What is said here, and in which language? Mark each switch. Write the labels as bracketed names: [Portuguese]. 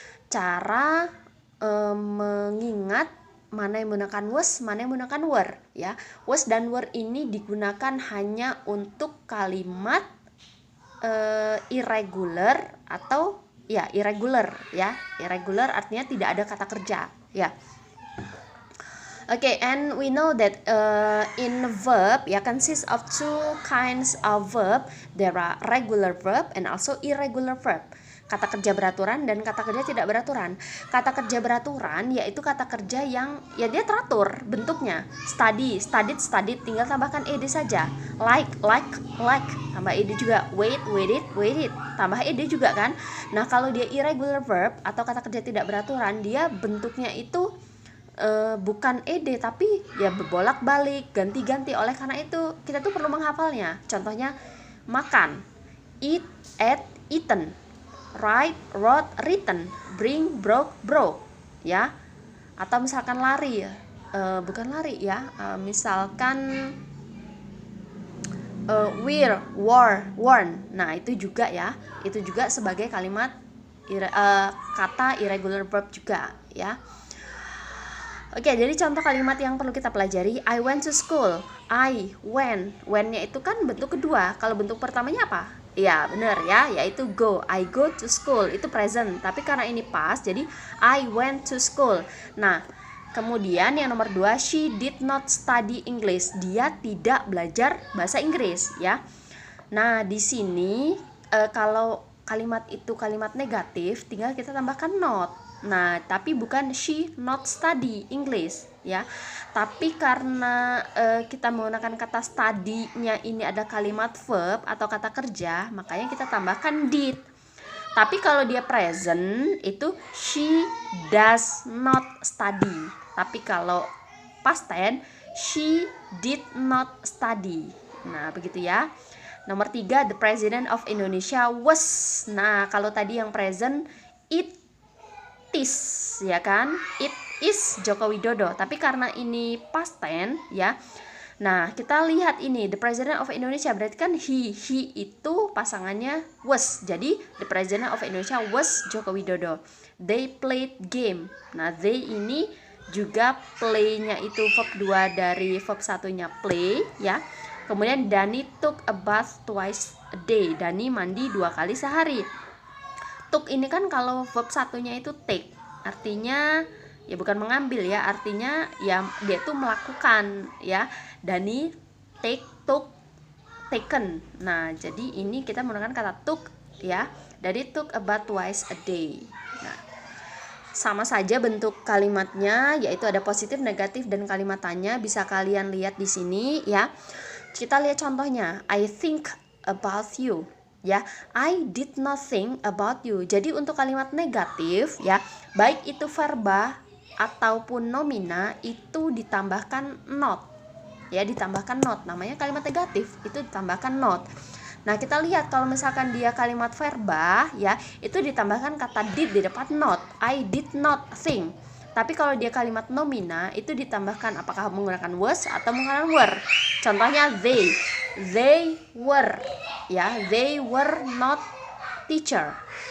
[Indonesian] Cara mengingat mana yang menggunakan was, mana yang menggunakan were, ya. Was dan were ini digunakan hanya untuk kalimat irregular atau ya irregular, ya. Irregular artinya tidak ada kata kerja, ya. [English] Okay, and we know that in verb, ya, consists of two kinds of verb. There are regular verb and also irregular verb. [Indonesian] Kata kerja beraturan dan kata kerja tidak beraturan. Kata kerja beraturan yaitu kata kerja yang ya dia teratur bentuknya. [English] Study, studied, studied, [Indonesian] tinggal tambahkan ed saja. Like, tambah ed juga. Wait, waited, tambah ed juga kan. Nah, kalau dia irregular verb atau kata kerja tidak beraturan, dia bentuknya itu bukan ed tapi ya berbolak-balik, ganti-ganti. Oleh karena itu kita tuh perlu menghafalnya. Contohnya makan, [English] eat, ate, eaten, write, wrote, written, [Indonesian] bring, broke, ya. Atau misalkan lari, bukan lari, ya. Misalkan [English] wear, wore, worn. [Indonesian] Nah, itu juga, ya. Itu juga sebagai kalimat kata irregular verb juga, ya. Oke, jadi contoh kalimat yang perlu kita pelajari, [English] I went to school. [Indonesian] I went. When-nya itu kan bentuk kedua. Kalau bentuk pertamanya apa? Ya, benar, ya, yaitu go. [English] I go to school. [Indonesian] Itu present. Tapi karena ini past, jadi [English] I went to school. [Indonesian] Nah, kemudian yang nomor 2, [English] she did not study English. [Indonesian] Dia tidak belajar bahasa Inggris, ya. Nah, di sini kalau kalimat itu kalimat negatif, tinggal kita tambahkan not. Nah, tapi bukan [English] she not study English, [Indonesian] ya. Tapi karena kita menggunakan kata study-nya ini ada kalimat verb atau kata kerja, makanya kita tambahkan did. Tapi kalau dia present itu [English] she does not study. [Indonesian] Tapi kalau past tense [English] she did not study. [Indonesian] Nah, begitu, ya. Nomor 3, [English] the president of Indonesia was. [Indonesian] Nah, kalau tadi yang present [English] it is, [Indonesian] ya kan? [English] It is Joko Widodo. [Indonesian] Tapi karena ini past tense, ya. Nah, kita lihat ini [English] the president of Indonesia, [Indonesian] berarti kan he itu pasangannya was. [English] Jadi the president of Indonesia was Joko Widodo. They played game. [Indonesian] Nah, they ini juga play-nya itu verb 2 dari verb satunya play, ya. [English] Kemudian Dani took a bath twice a day. [Indonesian] Dani mandi 2 kali sehari. Took ini kan kalau verb satunya itu take, artinya ya bukan mengambil, ya, artinya ya dia tuh melakukan, ya. [English] Dani take, took, taken. [Indonesian] Nah, jadi ini kita menggunakan kata took, ya. [English] Dari took a bath twice a day. [Indonesian] Nah, sama saja bentuk kalimatnya, yaitu ada positif, negatif, dan kalimat tanya. Bisa kalian lihat di sini, ya. Kita lihat contohnya. [English] I think about you. Ya, I did not think about you. [Indonesian] Jadi untuk kalimat negatif, ya, baik itu verba ataupun nomina itu ditambahkan not. Ya, ditambahkan not. Namanya kalimat negatif, itu ditambahkan not. Nah, kita lihat kalau misalkan dia kalimat verba, ya, itu ditambahkan kata did di depan not. [English] I did not think. [Indonesian] Tapi kalau dia kalimat nomina itu ditambahkan apakah menggunakan was atau menggunakan were. Contohnya [English] they were, ya, they were not teacher.